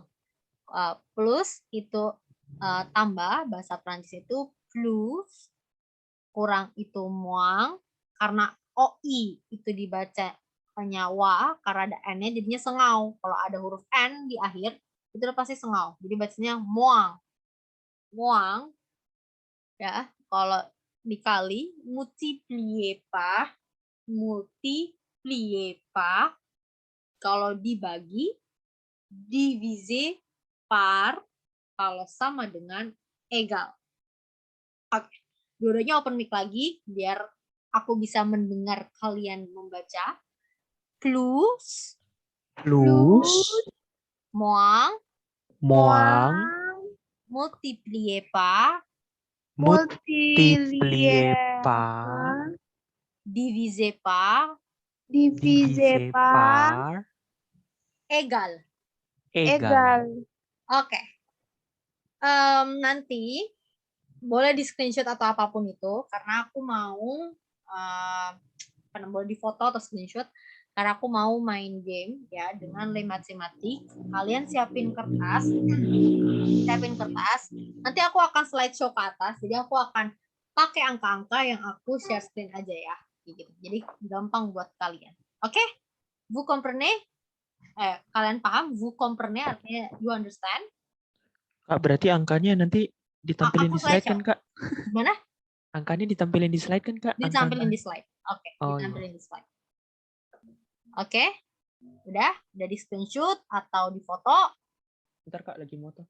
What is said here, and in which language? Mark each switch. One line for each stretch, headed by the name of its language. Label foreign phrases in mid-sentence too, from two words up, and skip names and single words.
Indonesian: Plus itu tambah bahasa Prancis itu plus, kurang itu muang, karena OI itu dibaca nyawa, karena ada N-nya jadinya sengau. Kalau ada huruf N di akhir, itu udah pasti sengau. Jadi bacanya muang. Muang, ya. Kalau dikali,
French: multiplier pas. Multiplier pas.
Indonesian: Kalau dibagi,
French: divisé par.
Indonesian: Kalau sama dengan egal. Oke, dua-duanya
English: open mic
Indonesian: lagi biar aku bisa mendengar kalian membaca.
French: Plus, moins, multiplier par, Multiplier par, diviser par, divisé par, égal. égal.
Indonesian: Oke. Nanti boleh di screenshot atau apapun itu, karena aku mau boleh di foto atau screenshot, karena aku mau main game ya dengan matematik. Kalian siapin kertas, nanti aku akan slideshow ke atas, jadi aku akan pakai angka-angka yang aku
English: share screen
Indonesian: aja ya, gitu. Jadi gampang buat kalian. Oke?
French: Vous comprenez?
Indonesian: Kalian paham?
French: Vous comprenez
Indonesian: artinya
English: you understand?
Indonesian: Kak, berarti angkanya nanti ditampilin Aku di slide kan, Kak? Gimana? Angkanya ditampilin di slide kan, Kak? Ditampilin di slide. Oke, Oh, ditampilin di slide. Oke? Udah di screenshot atau di foto? Bentar, Kak, lagi moto, Kak.